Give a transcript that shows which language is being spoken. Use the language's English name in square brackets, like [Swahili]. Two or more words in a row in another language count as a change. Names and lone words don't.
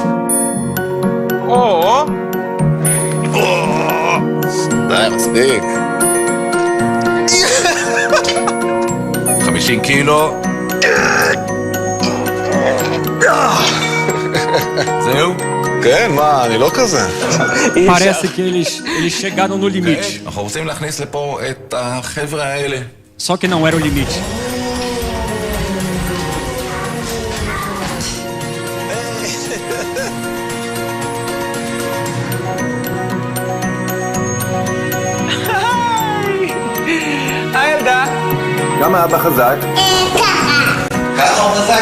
[Hebrew] די, מספיק. 50 קילו. זהו, כן, מה, אני לא כזה. [Portuguese] Parece que eles chegaram no limite. [Hebrew] אנחנו רוצים להכניס לפה את החבר'ה האלה. [Portuguese] Só que não era o limite. [Hebrew] היי ילדה. גם האבא חזק. ככה הוא חזק?